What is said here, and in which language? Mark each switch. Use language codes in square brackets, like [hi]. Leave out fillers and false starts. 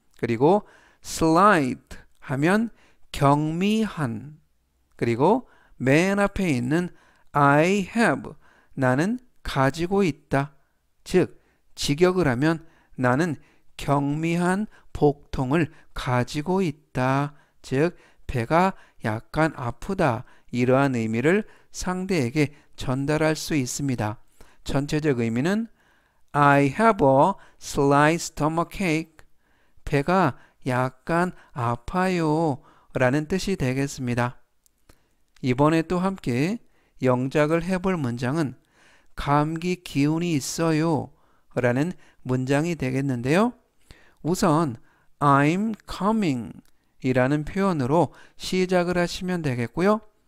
[ko] 그리고 slight 하면 경미한, 그리고 맨 앞에 있는 [en] I have, [ko] 나는 가지고 있다. 즉 직역을 하면 나는 경미한 복통을 가지고 있다. 즉 배가 약간 아프다. 이러한 의미를 상대에게 전달할 수 있습니다. 전체적 의미는 [en] I have a slight stomachache. [ko] 배가 약간 아파요 라는 뜻이 되겠습니다. 이번에 또 함께 영작을 해볼 문장은 감기 기운이 있어요 라는 문장이 되겠는데요. 우선 [en] I'm coming [ko] 이라는 표현으로 시작을 하시면 되겠고요.